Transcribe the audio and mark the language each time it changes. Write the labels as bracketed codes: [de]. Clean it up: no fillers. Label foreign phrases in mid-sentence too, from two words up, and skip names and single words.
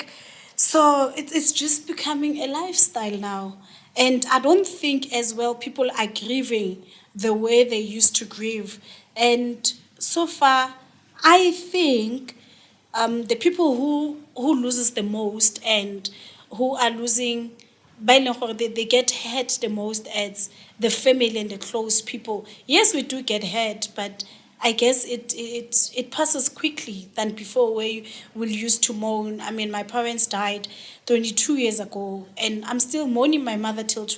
[en] So it's just becoming a lifestyle now. And I don't think as well people are grieving the way they used to grieve. And so far, I think the people who loses the most and who are losing [nso] ba e leng gore [en] they get hurt the most as the family and the close people. Yes, we do get hurt, but I guess it passes quickly than before, where you will used to mourn. I mean, my parents died 22 years ago, and I'm still mourning my mother till today.